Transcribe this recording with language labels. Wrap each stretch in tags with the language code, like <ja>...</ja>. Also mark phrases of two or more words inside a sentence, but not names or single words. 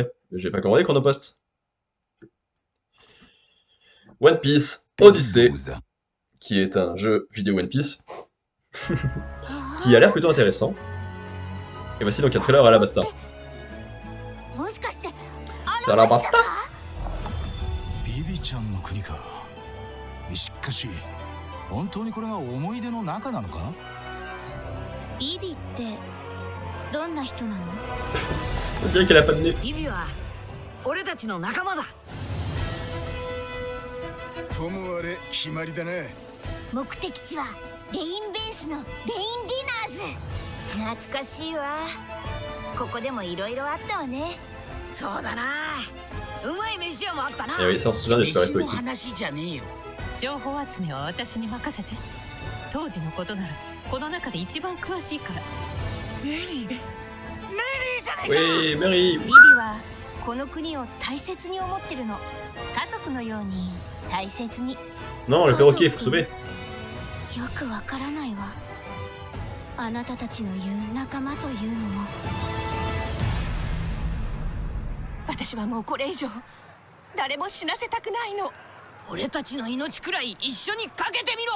<fr>J'ai pas commandé Chronopost. One Piece Odyssey, qui est un jeu vidéo One Piece, qui a l'air plutôt intéressant. Et voici donc un trailer à la Basta. C'est à la Basta.</fr> <ja>ビビちゃんの国か。しかし本当にこれが思い出の中なのか？ビビってどんな人なの？</ja> <fr>On dirait qu'elle a pas de nez.</fr> <ja>ビビは俺たちの仲間だ。ともあれ決まりだな。目的地はレインベースのレインディナーズ。懐かしいわ。ここでもいろいろあったわね。そうだな。うまい飯屋もあったな。</ja> <fr>Et oui, ça on se souvient de Super</fr> <ja>飯</ja> <fr>Resto</fr> <ja>の</ja> <fr>ici.</fr> <ja>話じゃねえよ。情報集めは私に任せて。当時のことならこの中で一番詳しいから。メリーじゃねえか。</ja> <fr>Oui, Mary.</fr> <ja>ビビはこの国を大切に思ってるの。家族のように大切に。</ja> <fr>Non, le perroquet, il faut sauver.</fr> <ja>よくわからないわ。あなたたちの言う仲間というのも。私はもうこれ以上誰も死なせたくないの。俺たちの命くらい一緒にかけてみろ。</ja>